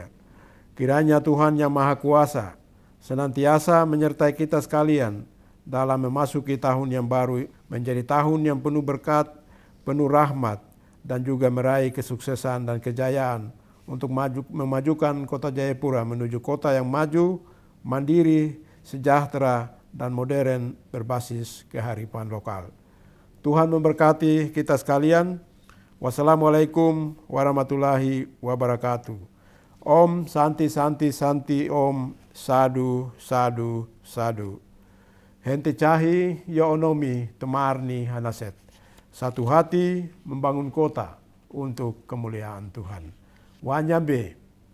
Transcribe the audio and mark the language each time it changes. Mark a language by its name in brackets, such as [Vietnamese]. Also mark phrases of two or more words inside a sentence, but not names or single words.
[Indonesian] Kiranya Tuhan yang Maha Kuasa senantiasa menyertai kita sekalian dalam memasuki tahun yang baru, menjadi tahun yang penuh berkat, penuh rahmat, dan juga meraih kesuksesan dan kejayaan untuk memajukan Kota Jayapura menuju kota yang maju, mandiri, sejahtera, dan modern berbasis kearifan lokal. Tuhan memberkati kita sekalian. [Arabic] Wassalamualaikum warahmatullahi wabarakatuh. [Sanskrit] Om Santi Santi Santi Om Sadu Sadu Sadu. [Sentani] Hente cahi ya onomi temarni hanaset. [Indonesian] Satu hati membangun kota untuk kemuliaan Tuhan. Wanyambe